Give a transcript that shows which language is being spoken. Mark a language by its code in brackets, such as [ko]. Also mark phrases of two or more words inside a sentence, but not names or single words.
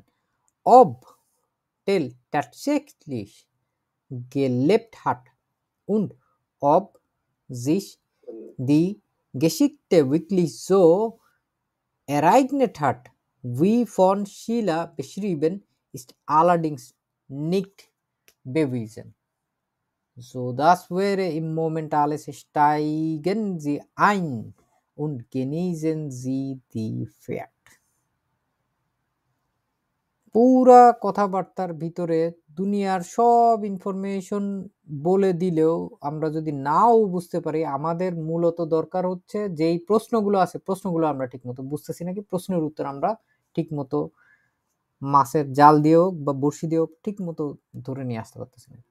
[de] Ob Tell tatsächlich gelebt hat und ob sich die Geschichte wirklich so ereignet hat, wie von Schiller beschrieben, ist allerdings nicht bewiesen. So, das wäre im Moment alles. Steigen Sie ein und genießen Sie die Fahrt. [bn] পুরা কথাবার্তার ভিতরে দুনিয়ার সব ইনফরমেশন বলে দিলেও আমরা যদি নাও বুঝতে পারি, আমাদের মূলত দরকার হচ্ছে যেই প্রশ্নগুলো আছে, প্রশ্নগুলো আমরা ঠিকমতো বুঝতেছি নাকি, প্রশ্নের উত্তর আমরা ঠিকমতো মাছের জাল দিয়েও বা বড়শি দিয়েও ঠিকমতো ধরে নিয়ে আসতে পারতেছি না।